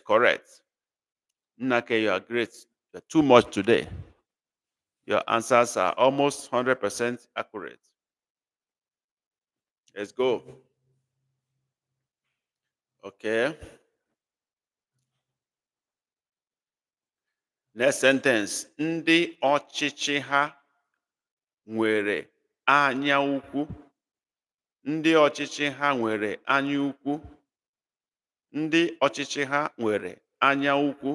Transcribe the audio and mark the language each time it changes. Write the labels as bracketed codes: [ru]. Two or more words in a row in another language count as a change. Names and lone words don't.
[en] Correct. Nake, you are great. You're too much today. Your answers are almost 100% accurate. Let's go. Okay. Next sentence. [ig] Ndị ọchịchị ha nwere anya ukwu. Ndị ọchịchị ha nwere anya ukwu. Ndị ọchịchị ha nwere anya ukwu.